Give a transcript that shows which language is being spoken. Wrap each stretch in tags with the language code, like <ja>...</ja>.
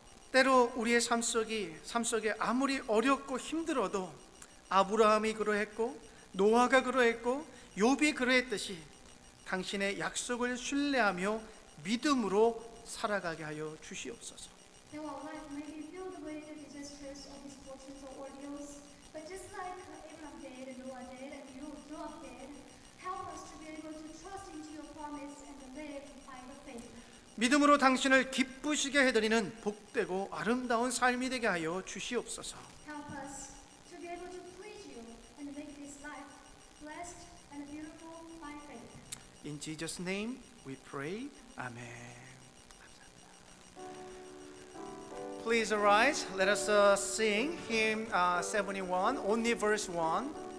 <ko>때로 우리의 삶 속에 아무리 어렵고 힘들어도 아브라함이 그러했고 노아가 그러했고 욥이 그러했듯이 당신의 약속을 신뢰하며 믿음으로 살아가게 하여 주시옵소서.</ko> <en>Now our life may be filled with disasters or misfortunes or ordeals, but just like Abraham did, and Noah did, and Job did, help us to be able to trust into your promise and to live by the faith.</en> <ko>믿음으로 당신을 기쁘시게 해드리는 복되고 아름다운 삶이 되게 하여 주시옵소서.</ko> <en>Help us to be able to please you and make this life blessed and beautiful by faith. In Jesus' name we pray. Amen. Please arise. Let us sing hymn 71, only verse 1.</en>